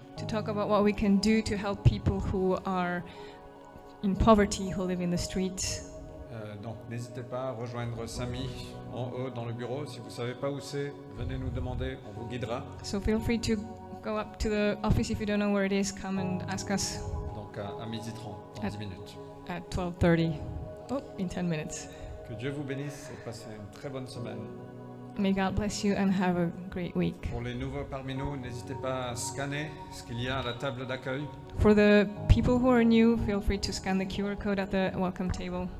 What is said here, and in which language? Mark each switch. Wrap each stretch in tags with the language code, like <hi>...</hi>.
<en>to talk about what we can do to help people who are in poverty, who live in the streets.</en> <fr>Donc n'hésitez pas à rejoindre Samy en haut dans le bureau. Si vous ne savez pas où c'est, venez nous demander, on vous guidera.</fr> <en>So feel free to go up to the office if you don't know where it is. Come and ask us</en> <fr>Donc à 12h30, dans 10 minutes.</fr> <en>at 12:30. Oh, in 10 minutes.</en> <fr>Que Dieu vous bénisse et passez une très bonne semaine.</fr> <en>May God bless you and have a great week.</en> <fr>Pour les nouveaux parmi nous, n'hésitez pas à scanner ce qu'il y a à la table d'accueil.</fr> <en>For the people who are new, feel free to scan the QR code at the welcome table.</en>